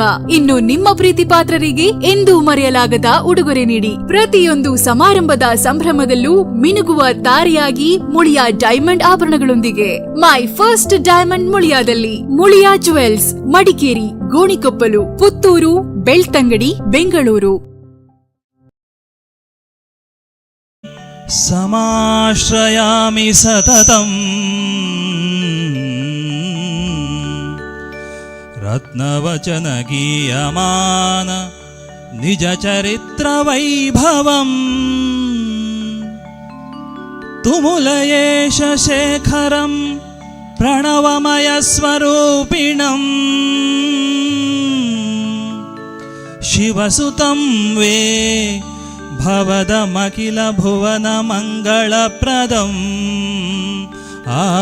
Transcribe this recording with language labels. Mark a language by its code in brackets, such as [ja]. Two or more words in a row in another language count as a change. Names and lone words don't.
[kn] ಇನ್ನು ನಿಮ್ಮ ಪ್ರೀತಿ ಪಾತ್ರರಿಗೆ ಎಂದೂ ಮರೆಯಲಾಗದ ಉಡುಗೊರೆ ನೀಡಿ. ಪ್ರತಿಯೊಂದು ಸಮಾರಂಭದ ಸಂಭ್ರಮದಲ್ಲೂ ಮಿನುಗುವ ತಾರೆಯಾಗಿ ಮುಳಿಯಾ ಡೈಮಂಡ್ ಆಭರಣಗಳೊಂದಿಗೆ. [en] my first diamond [kn] ಮುಳಿಯಾದಲ್ಲಿ. ಮುಳಿಯಾ ಜುವೆಲ್ಸ್, ಮಡಿಕೇರಿ, ಗೋಣಿಕೊಪ್ಪಲು, ಪುತ್ತೂರು, ಬೆಳ್ತಂಗಡಿ, ಬೆಂಗಳೂರು. [sa] समाश्रयामि सततम् रत्नवचनगीयमान निजचरित्रवैभवम् तुमुलयेश शेखरं प्रणवमयस्वरूपिणम् शिवसुतं वे भवदमखिल भुवन मंगलप्रदम् आ